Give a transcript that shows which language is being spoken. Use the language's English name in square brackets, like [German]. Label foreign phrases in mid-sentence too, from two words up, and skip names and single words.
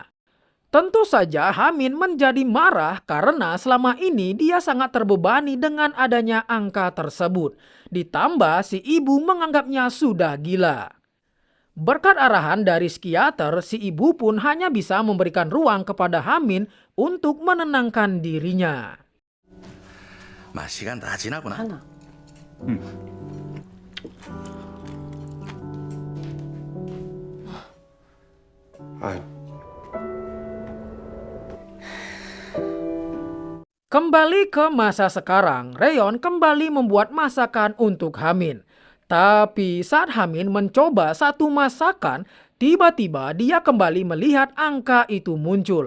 [Indonesian] Tentu saja Hamin menjadi marah karena selama ini dia sangat terbebani dengan adanya angka tersebut. Ditambah si ibu menganggapnya sudah gila. Berkat arahan dari psikiater, si ibu pun hanya bisa memberikan ruang kepada Hamin untuk menenangkan dirinya. [Korean] 시간 다 지나구나. 하나. 아이, [Indonesian] Kembali ke masa sekarang, Reon kembali membuat masakan untuk Hamin. Tapi saat Hamin mencoba satu masakan, tiba-tiba dia kembali melihat angka itu muncul.